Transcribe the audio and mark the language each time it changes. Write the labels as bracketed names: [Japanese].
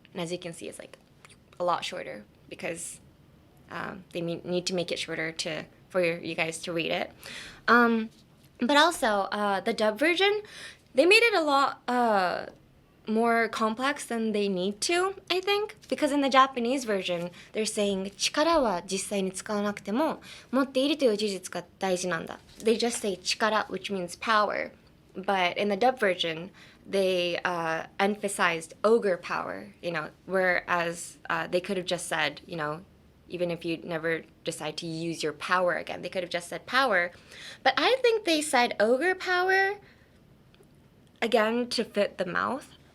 [English] And as you can see, it's a lot shorter because they need to make it shorter for you guys to read it. But also, the dub version, they made it a lot more complex than they need to, I think. Because in the Japanese version, they're saying, [Japanese] 力は実際に使わなくても、持っているという事実が大事なんだ. [English] They just say 力, which means power. But in the dub version, they emphasized ogre power, whereas they could have just said, even if you never decide to use your power again, they could have just said power. But I think they said ogre power, again, to fit the mouth.